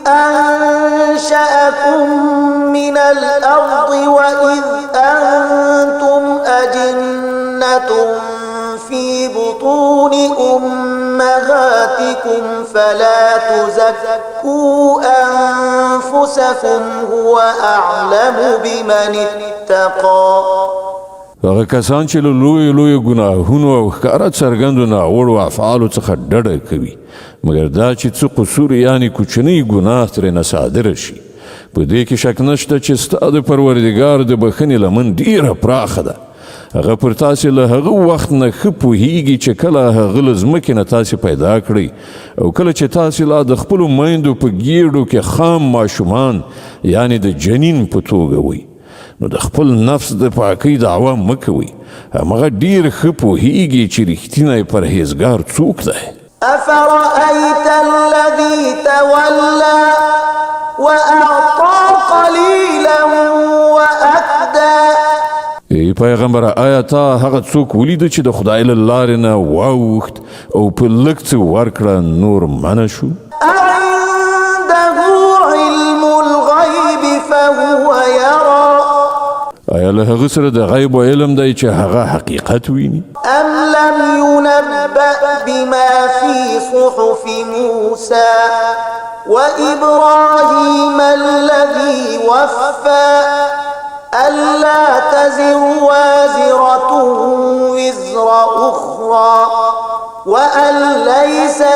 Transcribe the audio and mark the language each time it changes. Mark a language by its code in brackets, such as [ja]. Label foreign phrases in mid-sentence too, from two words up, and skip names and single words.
[ar] أنشأكم من الأرض وإذ أنتم أجنة في بطون أمهاتكم فلا تزكوا أنفسكم هو أعلم بمن اتقى. [ps] هغه کسان چې له لویو ګناهونو او ښکاره څرګندو ناوړو افعالو څخه ډډه کوي، مګر دا چې څه قصور یعنې کوچنی ګناه ترېنه صادره شي، په دې کې شک نشته چې ستا د پروردګار د بښنې لمن ډیره پراخه ده. هغه پر تاسې له هغه وخت نه ښه پوهیږي چې کله هغه له ځمکې نه تاسې پیدا کړئ او کله چې تاسې لا د خپلو میندو په ګېډو کې خام ماشومان یعنې د جنین په توګه وئ. نو د خپل نفس د پاکۍ دعوه مه کوئ، همغه ډېر ښه پوهیږي چې رښتینی پرهیزګار څوک دی. [ar] أفرأيت الذي تولى وأعطى قليلا وأكدى. [ps] ای پیغمبره، آیا تا هغه څوک ولیده چې د خدای له لارې نه واوښت او په لږ څه ورکړه نور منع شو؟ [ar] أعنده علم الغيب فهو يرى. [ps] آیا له هغه سره د غیب علم دی چې هغه حقیقت ویني؟ [ar] أم لم ينبأ بما في صحف موسى وإبراهيم الذي وفى ألا تزر وازرة وزر أخرى وأن ليس